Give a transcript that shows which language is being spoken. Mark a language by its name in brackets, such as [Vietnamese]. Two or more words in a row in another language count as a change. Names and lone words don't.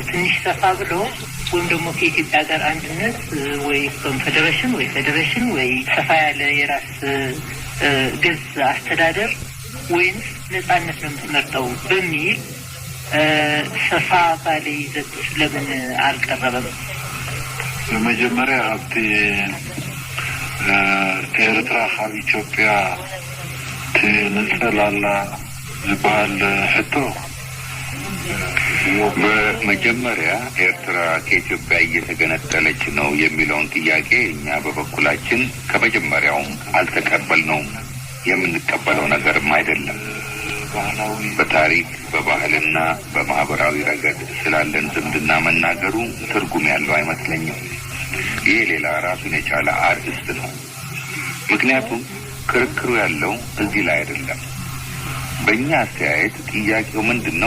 [Amharic] ትንሽ ሰፋ ብሎ ወይም ደግሞ ከኢትዮጵያ ጋር አንድነት ወይ ኮንፌዴሬሽን ወይ ፌዴሬሽን ወይ ሰፋ ያለ የራስ ገዝ አስተዳደር ወይም ነፃነት ነው የምትመርጠው በሚል ሰፋ ባለ ይዘት ለምን አልቀረበም? [Tigrinya] በመጀመሪያ አብቲ ኤርትራ ካብ ኢትዮጵያ ትንጸላላ ዝበሃል ሕቶ [Amharic] በመጀመሪያ ኤርትራ ከኢትዮጵያ እየተገነጠለች ነው የሚለውን ጥያቄ እኛ በበኩላችን ከመጀመሪያውም አልተቀበልነውም። የምንቀበለው ነገርም አይደለም። በታሪክ በባህልና በማህበራዊ ረገድ ስላለን ዝምድና መናገሩ ትርጉም ያለው አይመስለኝም። ይህ ሌላ ራሱን የቻለ አርዕስት ነው። ምክንያቱም ክርክሩ ያለው እዚህ ላይ አይደለም። በእኛ አስተያየት ጥያቄው ምንድን ነው?